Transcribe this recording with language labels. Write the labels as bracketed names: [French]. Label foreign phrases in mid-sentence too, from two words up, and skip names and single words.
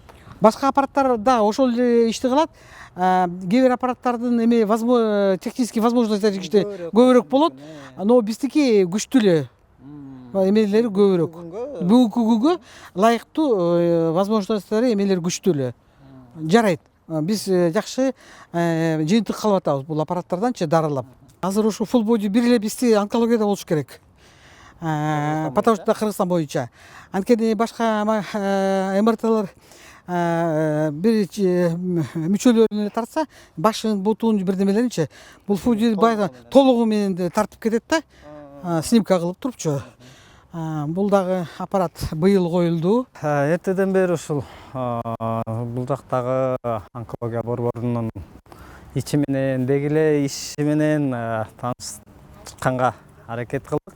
[Kyrgyz] Башка аппараттар да ошол эле ишти кылат. Кээ бир аппараттардын эми [Russian] технический возможностьтары [Kyrgyz] көбүрөөк болот, но биздики күчтүү эле. Эмелери көбүрөөк. Бүгүнкү күнгө ылайыктуу возможностьтары эмелери күчтүү эле. Жарайт. Биз жакшы жыйынтык калып атабыз бул аппараттарданчы дарылап. Азыр ушу [English] full body [Kyrgyz] бир эле бизде онкологияда болуш керек. Потому что Кыргызстан боюнча. Анткени башка МРТлар бир мүчөлөрүн тартса, башын, бутун бирдемелеринчи, бул [English] full body [Kyrgyz] толугу менен тартып кетет да, снимка кылып турупчу. Бул дагы аппарат быйыл коюлду. Эртеден бери ушул бул жактагы онкология борборунун ичи менен, дегиле иши менен таанышканга аракет кылдык.